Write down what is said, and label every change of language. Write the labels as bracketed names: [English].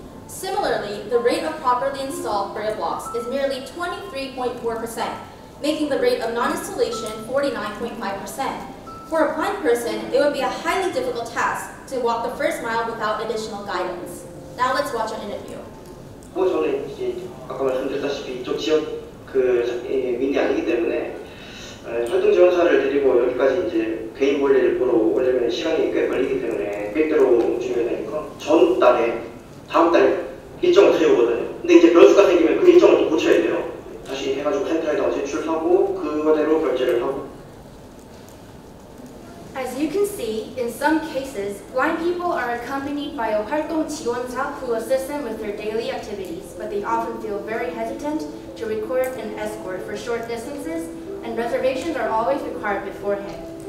[English] Similarly, the rate of properly installed braille blocks is merely 23.4%, making the rate of non-installation 49.5%. For a blind person, it would be a highly difficult task to walk the first mile without additional guidance. Now let's watch an interview. [Korean] 저는 이제 아까 말씀드렸다시피 이쪽 지역 민이 아니기 때문에 활동 지원사를 데리고 여기까지 이제 개인 볼일을 보러 오려면 시간이 꽤 걸리기 때문에 계획대로 움직여야 되니까 전 달에 다음 달 일정을 세우거든요. 근데 이제 변수가 생기면 그 일정을 또 고쳐야 돼요. 다시 해가지고 센터에다가 제출하고 그거대로 결제를 하고. [English] As you can see, in some cases, blind people are accompanied by a 활동 지원사 who assists them with their daily activities, but they often feel very hesitant to record an escort for short distances, and reservations are always required beforehand.